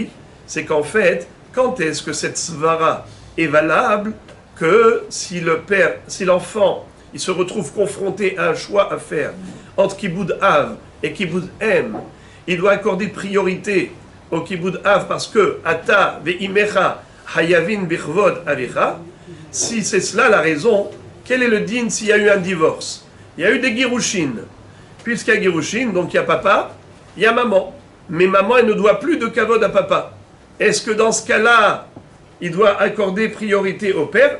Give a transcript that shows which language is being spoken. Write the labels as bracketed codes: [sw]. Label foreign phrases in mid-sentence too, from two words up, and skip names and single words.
[fr] C'est qu'en fait, quand est-ce que cette svara est valable? Que si l'enfant, il se retrouve confronté à un choix à faire entre [he] כיבוד אב [fr] et [he] כיבוד אם, [fr] il doit accorder priorité au Kiboud Av parce que [he] אתה ואמך חייבים בכבוד אביך. [fr] Si c'est cela la raison, quel est le din s'il y a eu un divorce? Il y a eu des girushin. Puisqu'il y a girushin, donc il y a papa, il y a maman. Mais maman, elle ne doit plus de kavod à papa. Est-ce que dans ce cas-là, il doit accorder priorité au père?